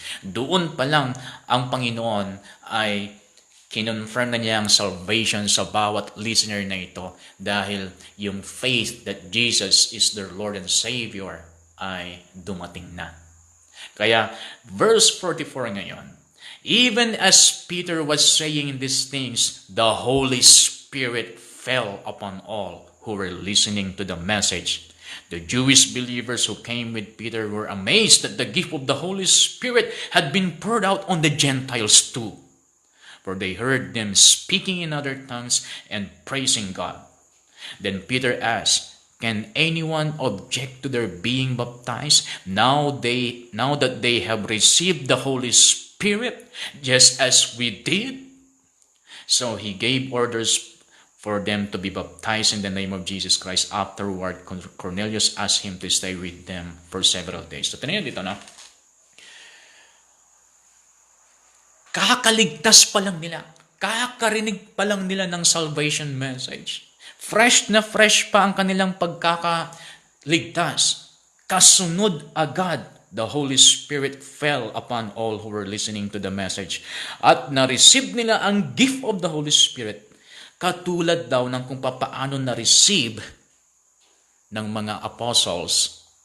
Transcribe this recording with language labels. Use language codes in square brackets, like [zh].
[tl] Doon pa lang ang Panginoon ay kinonfirm na niya ang salvation sa bawat listener na ito dahil yung [en] faith that Jesus is their Lord and Savior [tl] ay dumating na. Kaya verse 44 ngayon, [en] even as Peter was saying these things, the Holy Spirit fell upon all who were listening to the message. The Jewish believers who came with Peter were amazed that the gift of the Holy Spirit had been poured out on the Gentiles too. For they heard them speaking in other tongues and praising God. Then Peter asked, can anyone object to their being baptized now that they have received the Holy Spirit, just as we did? So he gave orders for them to be baptized in the name of Jesus Christ. Afterward, Cornelius asked him to stay with them for several days. [tl] So tinayin dito na. Kakaligtas pa lang nila. Kakarinig pa lang nila ng salvation message. Fresh na fresh pa ang kanilang pagkakaligtas. Kasunod agad, [en] the Holy Spirit fell upon all who were listening to the message. [tl] At na-receive nila ang [en] gift of the Holy Spirit. [tl] Katulad daw ng kung paano na-receive ng mga apostles